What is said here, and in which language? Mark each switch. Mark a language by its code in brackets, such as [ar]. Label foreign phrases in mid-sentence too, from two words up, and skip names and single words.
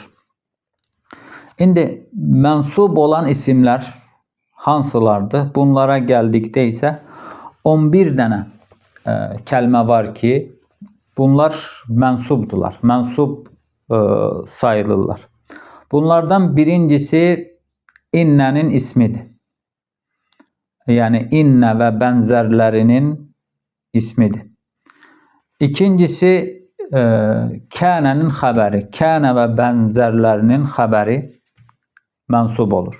[az] İndi mənsub olan isimlər hansılardır? Bunlara gəldikdə isə 11 dənə kəlmə var ki, bunlar mənsubdular, mənsub sayılırlar. Bunlardan birincisi innənin ismidir. [tr] Yani inne ve benzerlerinin ismidir. İkincisi kâne'nin haberi. Kâne ve benzerlerinin haberi mensub olur.